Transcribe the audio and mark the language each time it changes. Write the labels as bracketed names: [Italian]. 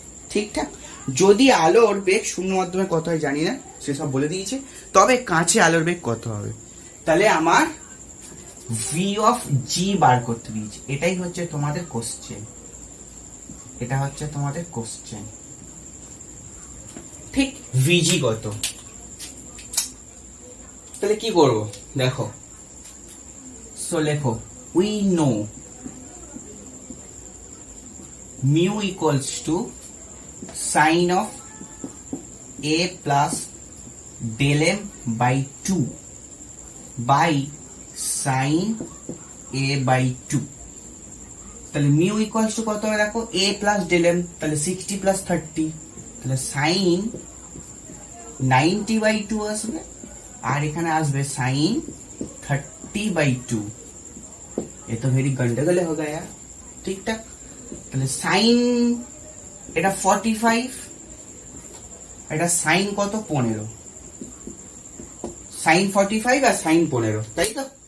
[Bangla] ঠিকঠাক, যদি আলোর বেগ শূন্য মাধ্যমে কত হয় জানি না, সেসব বলে দিয়েছে, তবে কাঁচে আলোর বেগ কত হবে, তাহলে আমার v/g বার করতে দিয়েছে। এটাই হচ্ছে তোমাদের কোশ্চেন, এটা হচ্ছে তোমাদের কোশ্চেন। ঠিক, vg কত, তাহলে কি করব দেখো। সো লেখো, [English] We know mu equals to sin of a plus del m by 2 by sin a by 2। [Bangla] তাহলে mu equals to কত হবে দেখো, a plus del m, তাহলে 60 plus 30, তাহলে sin 90/2 আসবে, আর এখানে আসবে sin 30/2। [Hindi] ये तो वेरी गंडगोल हो गया। ठीक ठाक, [Bangla] তাহলে সাইন এটা 45, এটা সাইন কত 15, সাইন 45 আর সাইন 15, তাই তো?